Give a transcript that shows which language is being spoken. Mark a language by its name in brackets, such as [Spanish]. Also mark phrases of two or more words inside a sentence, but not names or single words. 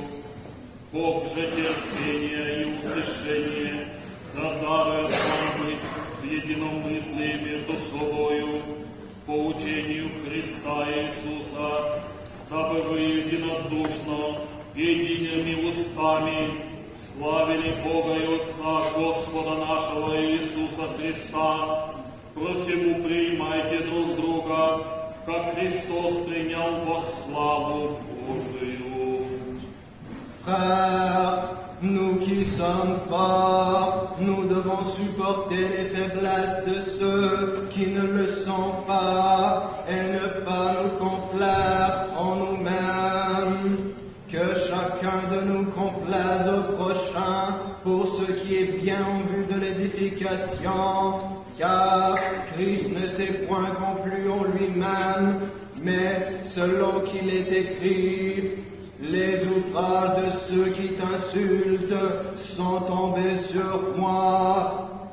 [Russian] Бог же терпения и утешения да дарует вам быть в единомыслии между собою по учению Христа Иисуса, дабы вы единодушно, едиными устами славили Бога и Отца Господа нашего Иисуса Христа. Просему принимайте друг друга, как Христос принял во славу Божию. [French] Frères, nous qui sommes forts, nous devons supporter les faiblesses de ceux qui ne le sont pas et ne pas nous complaire en nous-mêmes. Que chacun de nous complaise au prochain pour ce qui est bien en vue de l'édification, car Christ ne s'est point complu en lui-même, mais selon qu'il est écrit, les outrages de ceux qui t'insultent sont tombés sur moi.